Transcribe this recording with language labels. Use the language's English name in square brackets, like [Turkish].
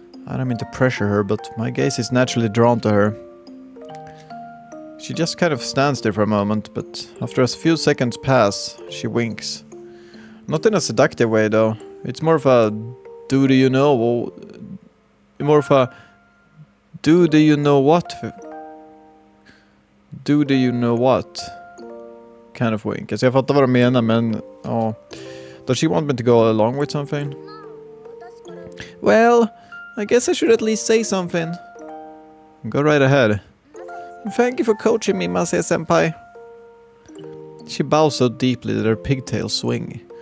[English] I don't mean to pressure her, but my gaze is naturally drawn to her. She just kind of stands there for a moment, but after a few seconds pass, she winks. Not in a seductive way though. It's more of a do you know what kind of wink. [Swedish] Alltså jag fattar vad de menar, men ja. [English] Does she want me to go along with something? Well, I guess I should at least say something. Go right ahead. Thank you for coaching me, Masaya-senpai. She bows so deeply that her pigtails swing.